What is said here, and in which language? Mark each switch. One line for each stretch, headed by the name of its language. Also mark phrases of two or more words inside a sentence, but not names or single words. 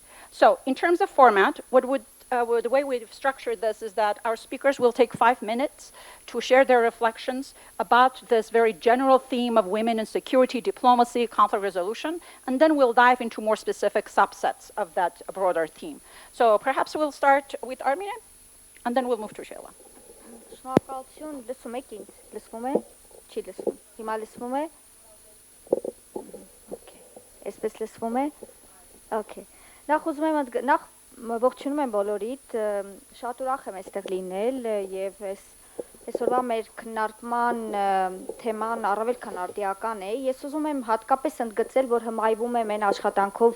English: So in terms of format, the way we've structured this is that our speakers will take 5 minutes to share their reflections about this very general theme of women in security, diplomacy, conflict resolution, and then we'll dive into more specific subsets of that broader theme. So perhaps we'll start with Armine, and then we'll move to Sheila.
Armenian: Շնորհակալություն, լսում եք ինձ, լսվում է, չի լսվում, հիմա լսվում է, այսպես լսվում է, նախ ուզում եմ, նախ ողջունում եմ բոլորիդ, շատ ուրախ եմ այստեղ լինել և այսօրվա մեր քննարկման թեման առավել քան արդիական է, ես ուզում եմ հատկապես ընդգծել, որ հմայվում եմ այն աշխատանքով,